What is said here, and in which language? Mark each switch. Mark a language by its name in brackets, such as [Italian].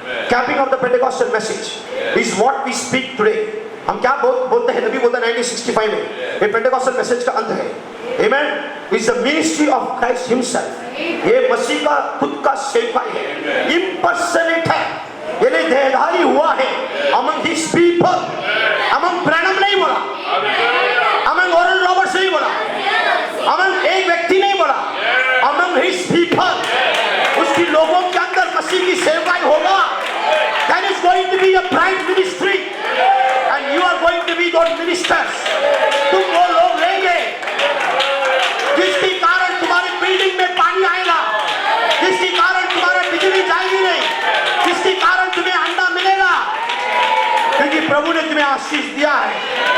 [English] Capping of the Pentecostal message is what we speak today. [Hindi] हम क्या बोलते हैं? नबी बोलता है 1965 में, ये Pentecostal message का अंत है। [English] Amen. It's the ministry of Christ Himself. [Hindi] ये मसीह का खुद का सेवकाई है, [English] impersonate [Hindi] है, ये देहधारी हुआ है [English] among His people. [Hindi] among Branham नहीं बोला, among ओरल रॉबर्ट्स नहीं बोला, among एक व्यक्ति नहीं बोला, [English] among His people. [Hindi] उसकी लोगों के अंदर मसीह की सेवकाई होगा। [English] That is going to be a bright ministry, and you are going to be those ministers. [Hindi] तुम वो लोग लेंगे जिसके कारण तुम्हारे बिल्डिंग में पानी आएगा, जिसके कारण तुम्हारे बिजली जाएगी नहीं, जिसके कारण तुम्हें अंडा मिलेगा, क्योंकि प्रभु ने तुम्हें आशीष दिया है।